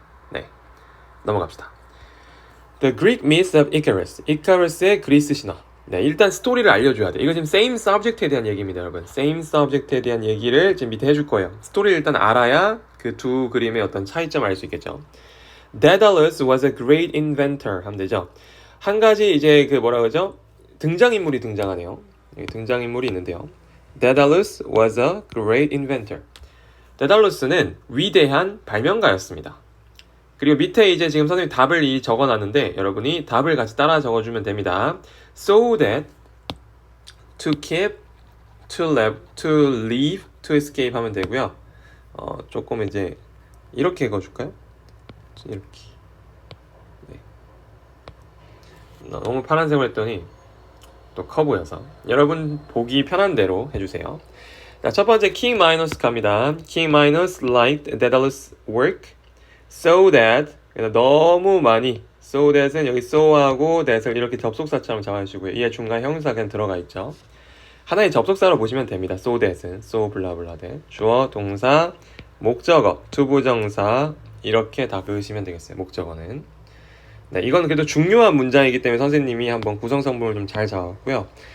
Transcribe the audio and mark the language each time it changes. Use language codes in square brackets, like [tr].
[ko] 네, 넘어갑시다. [en] The Greek myth of Icarus. [ko] 이카루스의 그리스 신화. 네, 일단 스토리를 알려줘야 돼. 이거 지금 same subject에 대한 얘기입니다, 여러분. same subject에 대한 얘기를 지금 밑에 해줄 거예요. 스토리를 일단 알아야 그 두 그림의 어떤 차이점을 알 수 있겠죠. [en] Daedalus was a great inventor [ko] 하면 되죠. 한 가지 이제 그 뭐라 그러죠? 등장인물이 등장하네요. 여기 등장인물이 있는데요. [en] Daedalus was a great inventor. [ko] 데달루스는 위대한 발명가였습니다. 그리고 밑에 이제 지금 선생님이 답을 적어놨는데 여러분이 답을 같이 따라 적어주면 됩니다. [en] So that, to keep, to leave, to escape [ko] 하면 되고요. 조금 이제 이렇게 읽어줄까요? 이렇게. 네. 너무 파란색을 했더니 또 커 보여서 여러분 보기 편한 대로 해주세요. 자, 첫 번째 King Minos 갑니다. [en] King Minos liked Daedalus' work so that, [ko] 너무 많이, [en] so that은 여기 so하고 that을 이렇게 접속사처럼 잡아주시고요. [ko] 이에 중간 형용사 그냥 들어가 있죠. 하나의 접속사로 보시면 됩니다. so that은 so 블라블라 that 주어, 동사, 목적어, 투부정사 이렇게 다 그으시면 되겠어요. 목적어는. 네, 이건 그래도 중요한 문장이기 때문에 선생님이 한번 구성성분을 좀 잘 잡았고요.